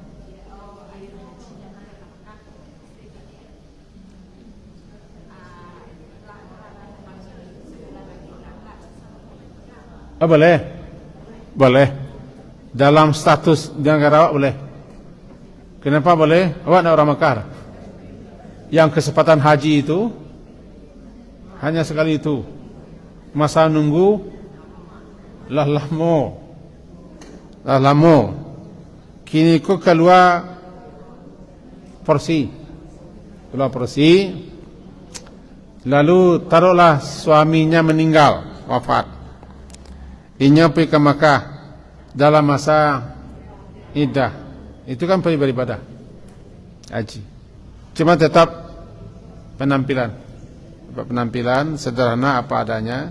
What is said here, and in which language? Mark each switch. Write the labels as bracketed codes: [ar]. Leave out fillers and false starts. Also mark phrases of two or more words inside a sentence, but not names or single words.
[ms] Oh, boleh. Boleh. Dalam status negara awak boleh. Kenapa boleh? Awak nak orang Mekah. [id] Yang kesempatan haji itu hanya sekali itu. [min] Masa nunggu lah lamo. Kini ko keluar porsi. [id] Lalu taruhlah suaminya meninggal, wafat. Inya pergi ke Makkah dalam masa iddah. Itu kan pergi beribadah haji. Cuma tetap penampilan sederhana apa adanya.